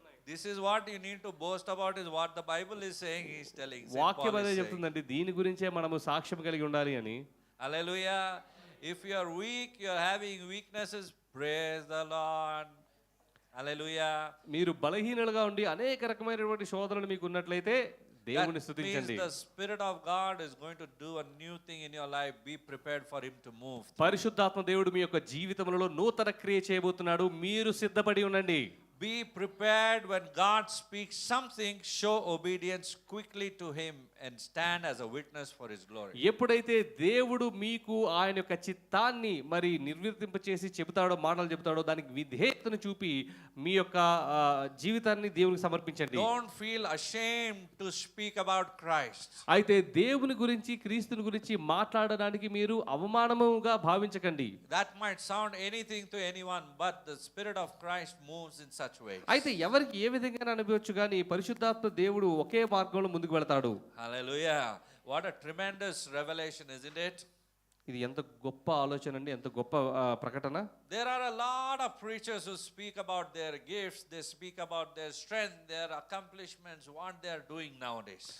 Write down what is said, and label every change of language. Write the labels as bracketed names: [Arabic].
[English] This is what you need to boast about, is what the Bible is saying. He is telling. [Telugu] వాక్యం అదే చెప్తుందండి, దీని గురించే మనము సాక్ష్యం కలిగి ఉండాలి అని. [English] Hallelujah. If you are weak, you are having weaknesses, praise the Lord. Hallelujah. [Telugu] మీరు బలహీనులుగా ఉండి అనేక రకమైనటువంటి శోధనలు మీకు ఉన్నట్లయితే దేవుని [English] That means [Telugu] స్తుతించండి. [English] the Spirit of God is going to do a new thing in your life. Be prepared for Him to move. [Telugu] పరిశుద్ధాత్మ దేవుడు మీ యొక్క జీవితంలో నూతన క్రియ చేయబోతున్నాడు, మీరు సిద్ధపడి ఉండండి. [English] Be prepared when God speaks something, show obedience quickly to Him and stand as a witness for His glory. [Telugu] ఎప్పుడైతే దేవుడు మీకు ఆయన యొక్క చిత్తాన్ని మరి నిర్వర్తింప చేసి చెబుతాడో, మాటలు చెబుతాడో, దానికి విధేయతను చూపి మీ యొక్క జీవితాన్ని దేవునికి సమర్పించండి. [English] Don't feel ashamed to speak about Christ. [Telugu] అయితే దేవుని గురించి, క్రీస్తుని గురించి మాట్లాడడానికి మీరు అవమానముగా భావించకండి. [English] That might sound anything to anyone, but the Spirit of Christ moves in such ways. [Telugu] అయితే ఎవరికి ఏ విధంగా అనుభవచ్చు, కానీ పరిశుద్ధాత్మ దేవుడు ఒకే మార్గంలో ముందుకు వెళ్తాడు. [English] Hallelujah. What a tremendous revelation, isn't it? [Telugu] ఇది ఎంత గొప్ప ఆలోచన అండి, ఎంత గొప్ప ప్రకటన. [English] There are a lot of preachers who speak about their gifts, they speak about their strength, their accomplishments, what they are doing nowadays.